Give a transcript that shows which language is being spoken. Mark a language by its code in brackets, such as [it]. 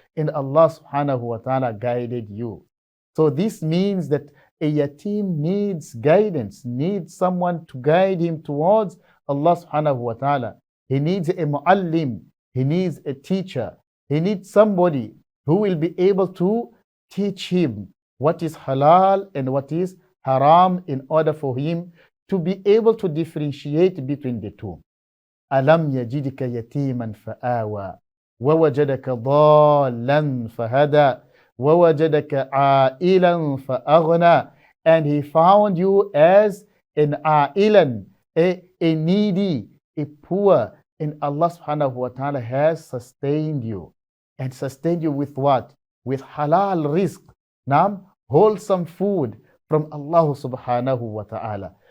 [en] And Allah subhanahu wa ta'ala guided you. So this means that a yatim needs guidance, needs someone to guide him towards Allah subhanahu wa ta'ala. He needs a muallim, he needs a teacher, he needs somebody who will be able to teach him what is halal and what is haram in order for him to be able to differentiate between the two. [ar] Alam yajidika yatiman fa'awa ووجدك ضالا فهدى ووجدك عائلا فأغنى. [en] And He found you as an ailan, a needy, a poor, and Allah subhanahu wa ta'ala has sustained you. And sustained you with what? With halal rizq, wholesome food from Allah subhanahu wa ta'ala.